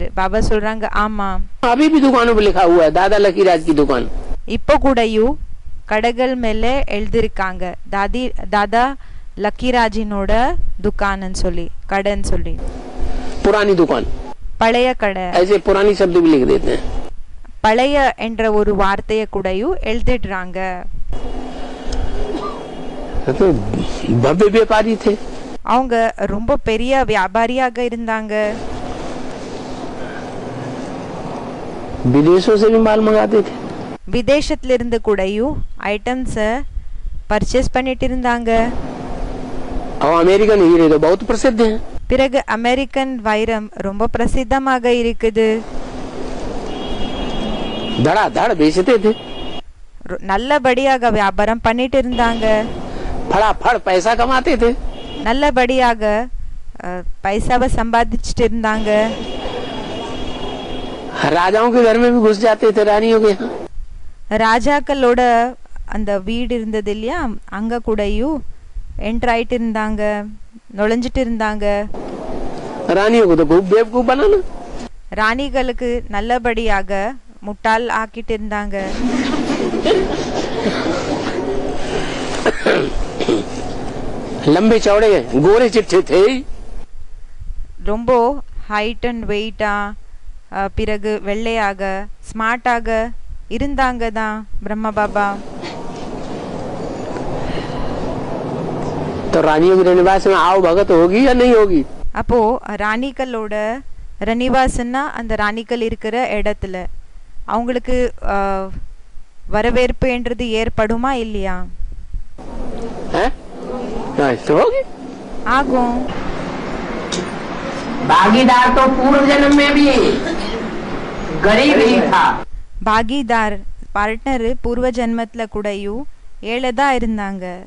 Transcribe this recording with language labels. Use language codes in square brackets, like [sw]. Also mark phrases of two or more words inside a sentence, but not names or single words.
[ta] பாபா சொல்றாங்க ஆமா, [hi] अभी भी दुकानों पे लिखा हुआ है दादा लकीराज की दुकान। [ta] இப்போ கூடயும் கடைகள் மேல எழுதிருக்காங்க தாதா லக்கிராஜினோட துக்கான்னு சொல்லி, கடைன்னு சொல்லி। [hi] पुरानी दुकान, [ta] பழைய கடை, [hi] ऐसे पुरानी शब्द भी लिख देते हैं। [ta] பழைய என்ற ஒரு வார்த்தையை கூடயும் எழுதிடுறாங்க। [hi] तो भव्य व्यापारी थे, [ta] அவங்க ரொம்ப பெரிய வியாபாரியாக இருந்தாங்க। [hi] विदेशों से भी माल मंगाते थे। [ta] விதேசத்துல இருந்து கூடயும் [en] items purchase [ta] பண்ணிட்டு இருந்தாங்க। [hi] और अमेरिकन हीरे तो बहुत प्रसिद्ध हैं। [ta] பிறகு அமெரிக்கன் வைரம் ரொம்ப பிரசித்தமாக இருக்குது। [hi] धड़ाधड़ बेचते थे, [ta] நல்லபடியாக வியாபாரம் பண்ணிட்டு இருந்தாங்க। [hi] फटाफट पैसा कमाते थे। [ta] நல்லபடியாக பைசாவை சம்பாதிச்சுட்டு இருந்தாங்க। [hi] राजाओं के घर में भी घुस जाते थे, रानियों के यहाँ। [ta] ராஜாக்களோட அந்த வீடு இருந்தது இல்லையா, அங்க கூடயும் என்டர் ஆயிட்டு இருந்தாங்க, நுழைஞ்சிட்டு இருந்தாங்க। [hi] रानियों को तो खूब बेवकूफ बनाना। [ta] ராணிகளுக்கு நல்லபடியாக முட்டாள் ஆக்கிட்டு இருந்தாங்க। [hi] लंबे चौड़े गोरे चिट्ठे थे, [ta] ரொம்ப [en] height and weight-ah [ta] பிறகு வெள்ளையாக ஸ்மார்ட்டாக இருந்தாங்க தான் பிரம்மா பாபா। [hi] तो रानियों के रनिवास में आओ भगत होगी या नहीं होगी? [ta] அப்போ ராணிகளோட ரனிவாசன்னா அந்த ராணிகள் இருக்கிற இடத்துல அவங்களுக்கு வரவேற்பு என்றது ஏற்படுமா இல்லையா? [hi] होगी। [ta] ஆகும்। [hi] भागीदार तो पूर्व जन्म में भी गरीब ही था। [ta] பாகிதார் பார்ட்னர் பூர்வ ஜென்மத்துல கூடயும் ஏழைதா இருந்தாங்க।